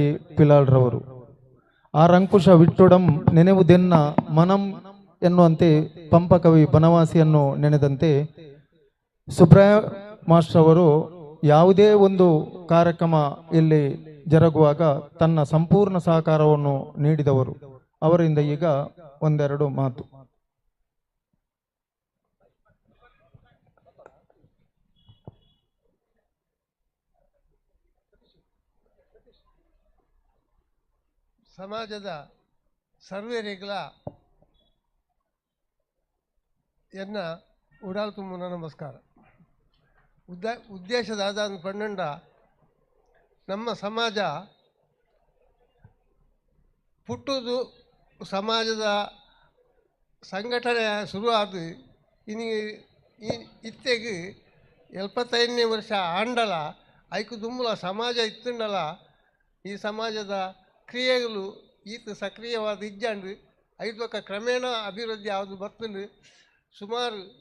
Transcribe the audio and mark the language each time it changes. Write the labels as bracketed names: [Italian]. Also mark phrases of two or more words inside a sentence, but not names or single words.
[Kannada] ಪಿಲಾಳ್ರವರು ಆರಂಕುಶ ವಿಟ್ಟುಡಂ ನೆನೆವುದೆನ್ನ ಮನಂ ಎನ್ನುವಂತೆ ಪಂಪಕವಿ ಬನವಾಸಿಯನ್ನು ನೆನೆದಂತೆ ಸುಬ್ರಾಯ ಮಾಸ್ಟರ್ ಅವರು ಯಾವುದೇ ಒಂದು ಕಾರ್ಯಕ್ರಮ ಇಲ್ಲಿ ಜರುಗುವಾಗ ತನ್ನ ಸಂಪೂರ್ಣ ಸಹಕಾರವನ್ನು ನೀಡಿದವರು. ಅವರಿಂದ ಈಗ ಒಂದೆರಡು ಮಾತು. [Tulu] ಸಮಾಜದ ಸರ್ವೇರಿಗಳ ಎನ್ನ ಉಡಾಲ್ ತುಂಬುನ ನಮಸ್ಕಾರ. ಉದ್ದೇಶದಾದ ಪಣ್ಣಂಡ ನಮ್ಮ ಸಮಾಜ ಪುಟ್ಟುದು ಸಮಾಜದ ಸಂಘಟನೆ ಶುರುವಾದ ಇತ್ತೆಗೆ 75ನೇ ವರ್ಷ ಆಂಡಲ ಐಕು ದುಂಬುಲ ಸಮಾಜ ಇತ್ತುಂಡಲ ಈ ಸಮಾಜದ ಕ್ರಿಯೆಗಳು ಈತ ಸಕ್ರಿಯವಾದ ಇಜ್ಜಂಡು ಐದು ಕ್ರಮೇಣ ಅಭಿವೃದ್ಧಿ ಯಾವುದು ಬರ್ತಂಡು ಸುಮಾರು